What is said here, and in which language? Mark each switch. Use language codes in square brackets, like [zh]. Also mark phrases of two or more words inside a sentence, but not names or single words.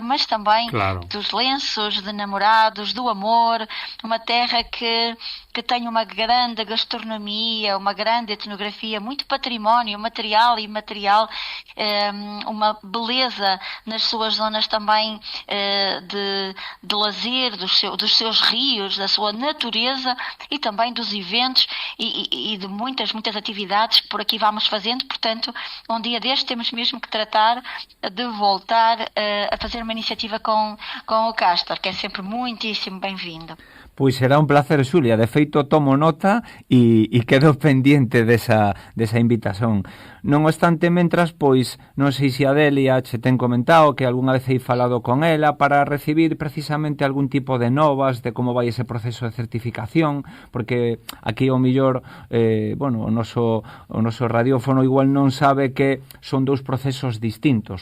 [pt] mas também dos lenços de namorados, do amor, uma terra que tem uma grande gastronomia, uma grande etnografia, muito património material e imaterial, uma beleza nas suas zonas também de lazer, dos seus rios, da sua natureza e também dos eventos e de muitas atividades que por aqui vamos fazendo. Portanto, um dia deste temos mesmo que tratar de voltar a fazer uma iniciativa com o Castor, que é sempre muitíssimo bem-vindo. [gl] Pois será un placer, Xulia. De feito, tomo nota e quedo pendiente desa invitación. Non obstante, mentras, pois, non sei se a Delia che ten comentado que algunha vez hei falado con ela para recibir precisamente algún tipo de novas de como vai ese proceso de certificación, porque aquí ao millor, o noso radiófono igual non sabe que son dous procesos distintos.